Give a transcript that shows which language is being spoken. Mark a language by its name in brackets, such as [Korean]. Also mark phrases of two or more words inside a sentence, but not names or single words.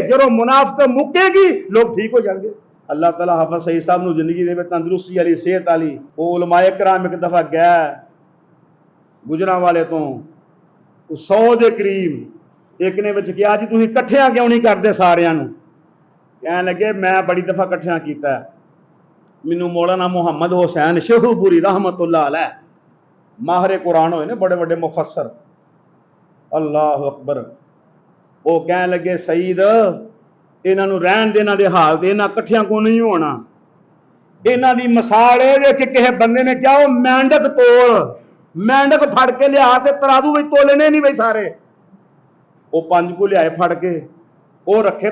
[Punjabi] جدوں منافقت مکے گی لوگ ٹھیک ہو جائیں گے۔ اللہ تعالیٰ حافظ سعید صاحب نوں زندگی دے وچ تندرستی والی، صحت والی، وہ علمائے کرام ایک دفعہ گیا گوجرانوالے تو 100 کے قریب، ایک نے وچ کہا جی تسیں اکٹھیاں کیوں نہیں کردے ساریاں نوں، کہن لگے میں بڑی دفعہ اکٹھیاں کیتا، مینوں مولانا محمد حسین شیخوپوری [Arabic] رحمة الله عليه [Punjabi] ماہر قرآن ہوئے نے، بڑے بڑے مفسر, [Arabic] الله أكبر, [Punjabi] وہ کہن لگے سعید انہاں نوں رہن دے، انہاں دے حال تے انہاں اکٹھیاں کو نہیں ہونا، انہاں دی مثال ہے کہ کسی بندے نے کیا وہ مینڈک تول، مینڈک پھڑ کے لیا تے ترازو وچ تولنے نہیں بئی سارے، وہ 5 کو لیائے پھڑ کے، وہ رکھے.